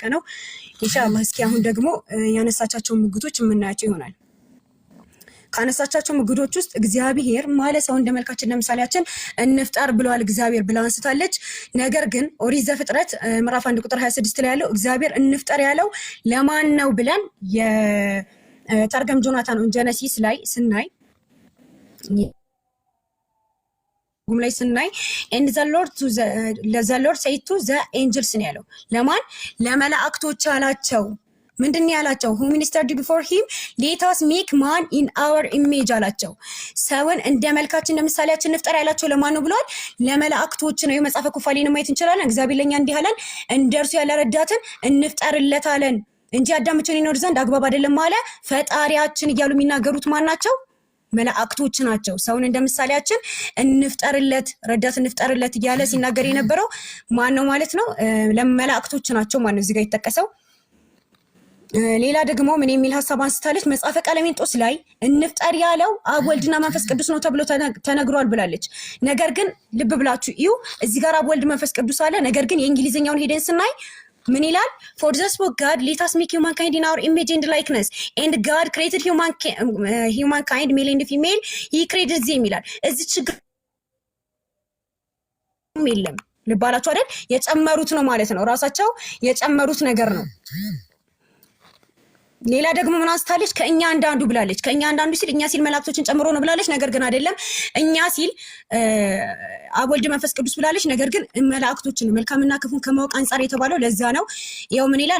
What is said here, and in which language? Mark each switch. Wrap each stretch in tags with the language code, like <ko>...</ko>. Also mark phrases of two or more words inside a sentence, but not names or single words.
<am>ነው። ኢንሻአላህ እስኪ አሁን ደግሞ ያነሳቻቸው ሙግቶች የምናያቸው ይሆናል። ካነሳቻቸው ሙግቶች ውስጥ እግዚአብሔር ማለት ሰው እንደመልካችን ለምሳሌያችን እንፍጠር ብለዋል እግዚአብሔር ብላ አንስታለች። ነገር ግን ኦሪት ዘፍጥረት ምዕራፍ 1 ቁጥር 26 ላይ ያለው እግዚአብሔር እንፍጠር ያለው ለማን ነው ብለን የተርገም ጆናታን ጀነሲስ ላይ ስናይ ላይ ስናይ</am> <en>and the Lord said to the angels</en> <am>ነው ያለው። ለማን? ለመላእክቶች አላቸው። ምንድን ያላቸው?</am> <en>who ministered before him let us make man in our image</en> <am>አላቸው። ሰውን እንደ መልካችን እንደ ምሳሌያችን እንፍጠር ያላቸው ለማን ነው ብለዋል? ለመላእክቶች ነው። የመጽሐፈ ኩፋሌን ማየት እንችላለን። እግዚአብሔር ለኛ እንዲህ አለን፣ እንደርሱ ያለ ረዳትን እንፍጠርለት አለን እንጂ አዳም ብቻውን ይኖር ዘንድ አግባብ አይደለም አለ ፈጣሪያችን እያሉ የሚናገሩት ማን ናቸው? መላእክቶች ናቸው። ሰውን እንደ ምሳሌያችን እንፍጠርለት ረዳት እንፍጠርለት እያለ ሲናገር የነበረው ማን ነው ማለት ነው? ለመላእክቶች ናቸው ማለት ነው እዚህ ጋር የተጠቀሰው። ሌላ ደግሞ ምን የሚል ሐሳብ አንስታለች? መጽሐፈ ቀሌምንጦስ ላይ እንፍጠር ያለው አብ ወልድና መንፈስ ቅዱስ ነው ተብሎ ተነግሯል ብላለች። ነገር ግን ልብ ብላችሁ እዩ፣ እዚህ ጋር አብ ወልድ መንፈስ ቅዱስ አለ። ነገር ግን የእንግሊዝኛውን ሄደን ስናይ ምን ይላል?</am> <en>for this book God let us make humankind in our image and likeness and God created humankind male and female he created them</en> <am>ይላል። እዚህ ችግር የለም። ልብ አላችሁ አይደል? የጨመሩት ነው ማለት ነው። ራሳቸው የጨመሩት ነገር ነው። ሌላ ደግሞ ምን አንስታለች? ከእኛ አንዳንዱ ብላለች። ከእኛ አንዳንዱ ሲል እኛ ሲል መላእክቶችን ጨምሮ ነው ብላለች። ነገር ግን አይደለም። እኛ ሲል አብ ወልድ መንፈስ ቅዱስ ብላለች። ነገር ግን መላእክቶችን መልካምና ክፉን ከማወቅ አንጻር የተባለው ለዛ ነው። ያው ምን ይላል?</am>